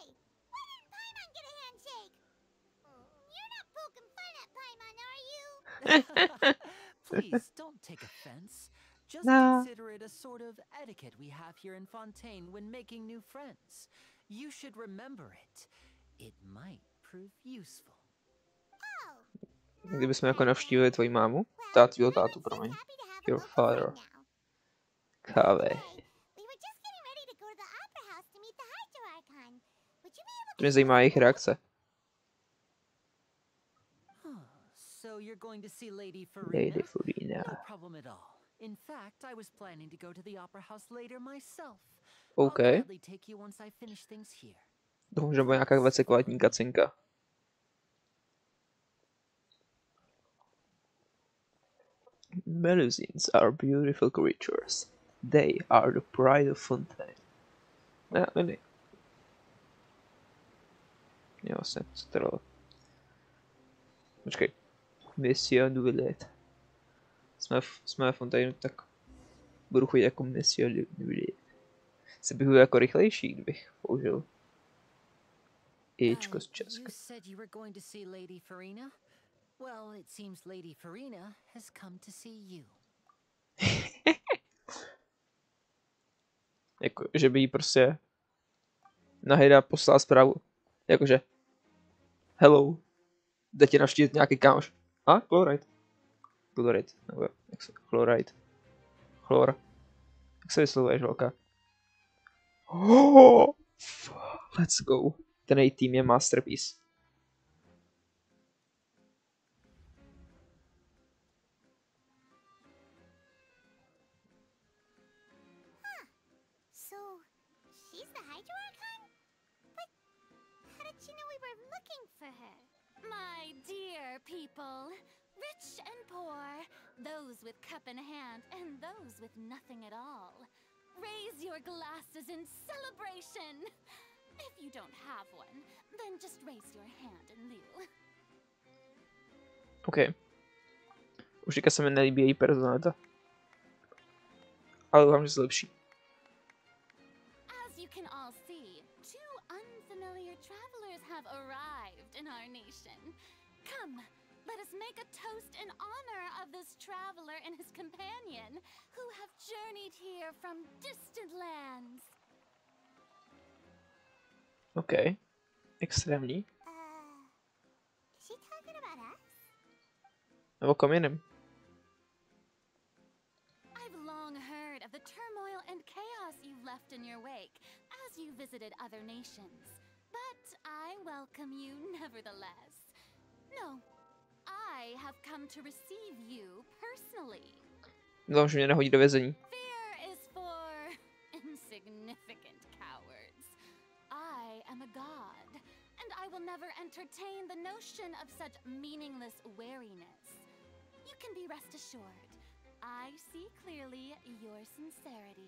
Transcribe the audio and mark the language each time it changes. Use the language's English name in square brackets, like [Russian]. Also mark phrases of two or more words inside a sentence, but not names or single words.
[English] Why didn't Paimon get a handshake? You're not poking fun at Paimon, are you? Please don't take offense. Just Nah. consider it a sort of etiquette we have here in Fontaine when making new friends. You should remember it. It might prove useful. [Czech] Kdybychom jako navštívili tvoji mámu, tvýho tátu, promiň. [English] Your father. [Czech] Káve. To mě zajímá jejich reakce. [English] So you're going to see Lady Lady Farina? Farina. No problem at all. In fact, I was planning to go to the opera house later myself. OK. I'll gladly take you once I finish things here. [Czech] Doufám, že bude nějaká 20-kvalitní kacinka. [English] Melusines are beautiful creatures. They are the pride of Fontaine. [Czech] Ne, ne. Jo, vlastně, co to dalo? Počkej. Monsieur Duvillet. Jsme v Fontaine, tak budu chodit jako Monsieur Duvillet. Se bych byl jako rychlejší, kdybych použil Ečko z Česka. [English] You said you were going to see Lady Farina? Well, it seems Lady Farina has come to see you. [Czech] Jako, že by jí prostě Nahida poslala zprávu. Jakože hello, jde tě navštívit nějaký kámoš. A? Chloride. Chloride. Nebo jak se... Chloride. Chlor. Jak se vyslovuješ, holka? [English] Oh, let's go. [Czech] Ten její tým je masterpiece. [English] So, she's the Hydro Archon? But how did she know we were looking for her? My dear people, rich and poor, those with cup in hand and those with nothing at all. Raise your glasses in celebration. If you don't have one, then just raise your hand in lieu. OK. [Czech] Už teďka se mi nelíbí její personalita. Ale doufám, že se lepší. [English] As you can all see, two unfamiliar travelers have arrived in our nation. Come, let us make a toast in honor of this traveler and his companion, who have journeyed here from distant lands. [Czech] OK. Extrémní. [English] Is she talking about us? [Czech] Nebo kom jiným. [English] I've long heard of the turmoil and chaos you've left in your wake as you visited other nations. But I welcome you nevertheless. No, I have come to receive you personally. [Czech] Doufám, že mě nehodí do vězení. [English] Fear is for insignificant cowards. I am a god, and I will never entertain the notion of such meaningless wariness. You can be rest assured, I see clearly your sincerity.